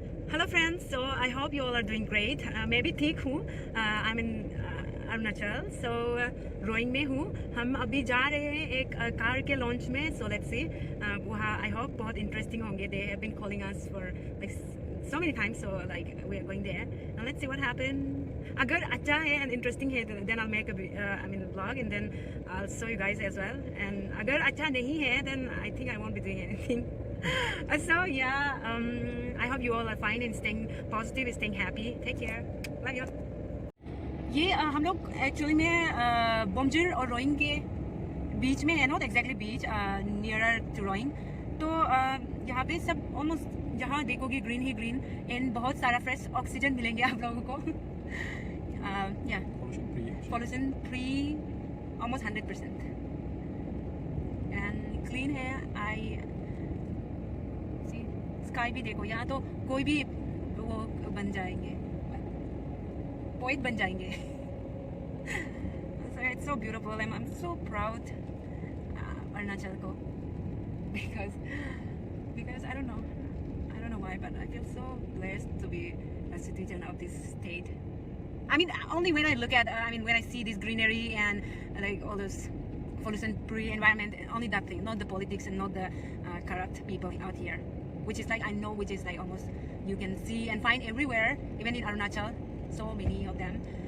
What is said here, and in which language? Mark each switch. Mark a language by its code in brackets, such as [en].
[en] Hello friends, so I hope you all are doing great. [hi] मैं भी ठीक हूँ. [en] I'm in Arunachal, so [hi] rowing में हूँ. हम अभी जा रहे हैं एक कार के लॉन्च में, [en] so let's see. वहाँ I hope [hi] बहुत interesting होंगे. [en] They have been calling us for like so many times, so like we are going there. Now let's see what happens. [hi] अगर अच्छा है [en] and interesting है, then I'll make a vlog and then I'll show you guys as well. And [hi] अगर अच्छा नहीं है, [en] then I think I won't be doing anything. So yeah, I hope you all are fine and staying positive, staying happy. Take care. Love you. [hi] ये हम लोग actually में बोमजिर और rowing के बीच में है, [en] Not exactly बीच, nearer to Roing. [hi] तो यहाँ पे सब ऑलमोस्ट जहाँ देखोगे ग्रीन ही ग्रीन एंड बहुत सारा फ्रेश ऑक्सीजन मिलेंगे आप लोगों को. [en] या pollution free almost 100% and clean है. [hi] आई स्काई भी देखो, यहाँ तो कोई भी वो बन जाएंगे, पोइट बन जाएंगे. [en] So it's so beautiful and I'm so proud Arunachal ko because I don't know why, but I feel so blessed to be a citizen of this state. I mean, only when I look at when I see this greenery and like all those pollution free environment, only that thing, not the politics and not the corrupt people out here, which is like I know, which is like almost you can see and find everywhere, even in Arunachal, so many of them.